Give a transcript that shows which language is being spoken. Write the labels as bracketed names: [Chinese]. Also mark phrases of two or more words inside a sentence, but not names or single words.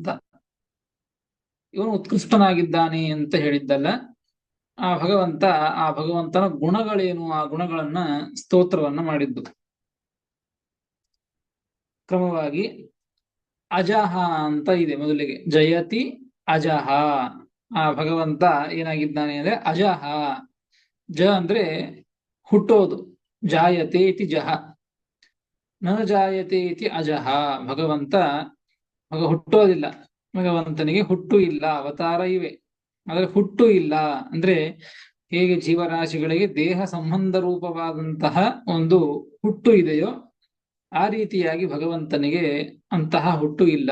[Kannada] ಇವನು ಉತ್ಕೃಷ್ಟನಾಗಿದ್ದಾನೆ ಅಂತ ಹೇಳಿದ್ದಲ್ಲ, ಆ ಭಗವಂತನ ಗುಣಗಳೇನು, ಆ ಗುಣಗಳನ್ನ ಸ್ತೋತ್ರವನ್ನ ಮಾಡಿದ್ದು. ಕ್ರಮವಾಗಿ ಅಜಹ ಅಂತ ಇದೆ ಮೊದಲಿಗೆ. [Sanskrit] ಜಯತಿ ಅಜಹ. [Kannada] ಆ ಭಗವಂತ ಏನಾಗಿದ್ದಾನೆ ಅಂದ್ರೆ ಅಜಹ. ಜ ಅಂದ್ರೆ ಹುಟ್ಟೋದು. [Sanskrit] ಜಾಯತೆ ಇತಿ ಜಹ, ನ ಜಾಯತೆ ಇತಿ ಅಜಹ. [Kannada] ಭಗವಂತ ಹುಟ್ಟೋದಿಲ್ಲ. ಭಗವಂತನಿಗೆ ಹುಟ್ಟು ಇಲ್ಲ, ಅವತಾರ ಇವೆ, ಆದರೆ ಹುಟ್ಟು ಇಲ್ಲ. ಅಂದ್ರೆ ಹೇಗೆ ಜೀವರಾಶಿಗಳಿಗೆ ದೇಹ ಸಂಬಂಧ ರೂಪವಾದಂತಹ ಒಂದು ಹುಟ್ಟು ಇದೆಯೋ, ಆ ರೀತಿಯಾಗಿ ಭಗವಂತನಿಗೆ ಅಂತಹ ಹುಟ್ಟು ಇಲ್ಲ.